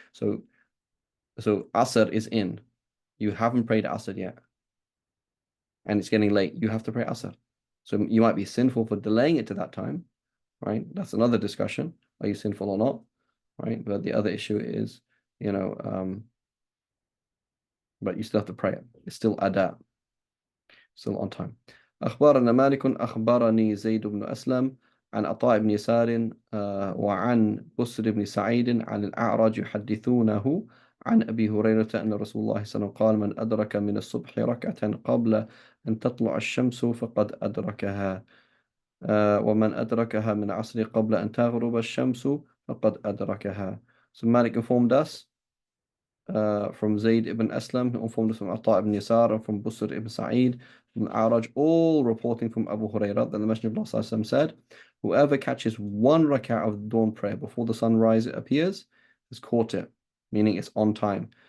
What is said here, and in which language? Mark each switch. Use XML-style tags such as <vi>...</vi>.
<en>So Asr is in. You haven't prayed Asr yet, and it's getting late. You have to pray Asr. So you might be sinful for delaying it to that time, right? That's another discussion. Are you sinful or not, right? But the other issue is, but you still have to pray it. It's still ada, still on time.</en> <ar>أخبرنا مالك أخبرني زيد بن أسلم عن عطاء بن يسار وعن بسر بن سعيد عن الأعرج يحدثونه عن أبي هريرة أن رسول الله صلى الله عليه وسلم قال من أدرك من الصبح ركعة قبل أن تطلع الشمس فقد أدركها ومن أدركها من عصر قبل أن تغرب الشمس فقد أدركها.</ar> <en>So Malik informed us from Zayd ibn Aslam, who informed us from Ata ibn Yasar, and from Busr ibn Sa'id, from Araj, all reporting from Abu Hurairah that the Messenger of Allah ﷺ said, whoever catches one rak'ah of dawn prayer before the sunrise appears has caught it, meaning it's on time.</en>